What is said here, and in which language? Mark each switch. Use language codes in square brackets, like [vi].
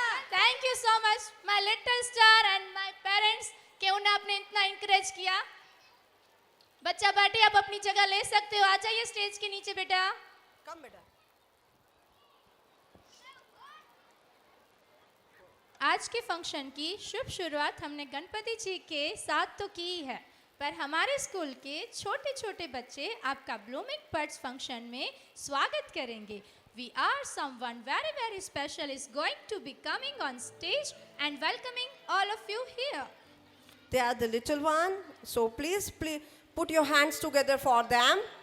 [en] Thank you so much my little star and my parents [hi] कि उन्हें आपने इतना encourage किया। बच्चा बैठे, आप अपनी जगह ले सकते हो। आ जाइए स्टेज के नीचे बेटा। [en] Come बेटा। [hi] आज के फंक्शन की शुभ शुरुआत हमने गणपति जी के साथ तो की है, पर हमारे स्कूल के छोटे छोटे बच्चे आपका ब्लूमिंग बर्ड्स फंक्शन में स्वागत करेंगे। [en] We are someone very very special is going to be coming on stage and welcoming all of you here. They are the little one, so please put your hands together for them.